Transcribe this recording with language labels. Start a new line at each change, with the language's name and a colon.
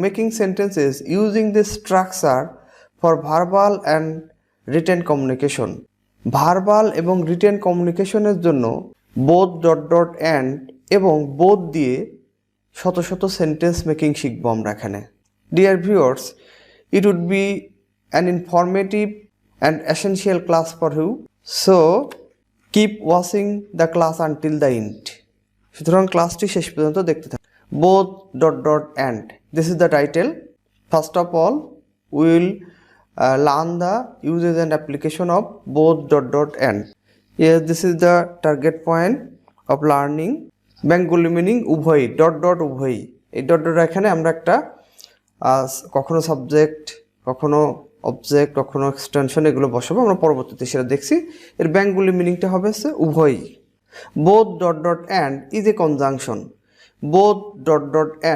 English: Making sentences using this structure for verbal and written communication.
Bangla: Verbal এবং written কমিউনিকেশনের জন্য both ... and এবং both দিয়ে শত শত সেন্টেন্স মেকিং শিখব আমরা এখানে।
English: Dear viewers, it would be an informative and essential class for you. So, keep watching the class until the end.
Bangla: সুতরাং ক্লাসটি শেষ পর্যন্ত দেখতে থাকুন।
English: Both ... and. This is the title. First of all, we will learn the uses and application of both ... and. Yes, this is the target point of learning. Bengali meaning উভয় ...
Bangla: উভয়। এই ... এখানে আমরা একটা কখনো সাবজেক্ট, কখনো অবজেক্ট, কখনো extension এগুলো বসাবো, আমরা পরবর্তীতে সেটা দেখছি। এর বেঙ্গলি মিনিংটা হবে উভয়ই। Both ...
English: and is a conjunction. Both ...